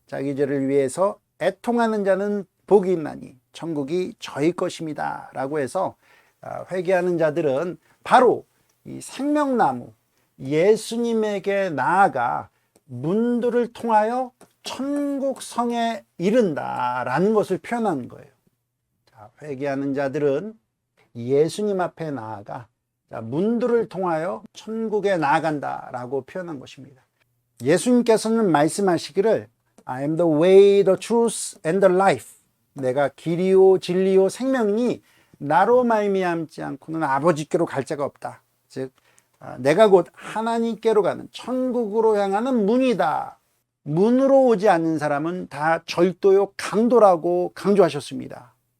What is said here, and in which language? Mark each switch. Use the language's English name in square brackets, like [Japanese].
[Korean] 자기 죄를 위해서 애통하는 자는 복이 있나니 천국이 저희 것입니다 라고 해서 회개하는 자들은 바로 이 생명나무 예수님에게 나아가 문들을 통하여 천국 성에 이른다라는 것을 표현하는 거예요. 자, 회개하는 자들은 예수님 앞에 나아가 문들을 통하여 천국에 나아간다라고 표현한 것입니다. 예수님께서는 말씀하시기를 [English] I am the way, the truth and the life. [Korean] 내가 길이요 진리요 생명이니 나로 말미암지 않고는 아버지께로 갈 자가 없다. 즉 내가 곧 하나님께로 가는 천국으로 향하는 문이다. 문으로 오지 않는 사람은 다 절도요 강도라고 강조하셨습니다.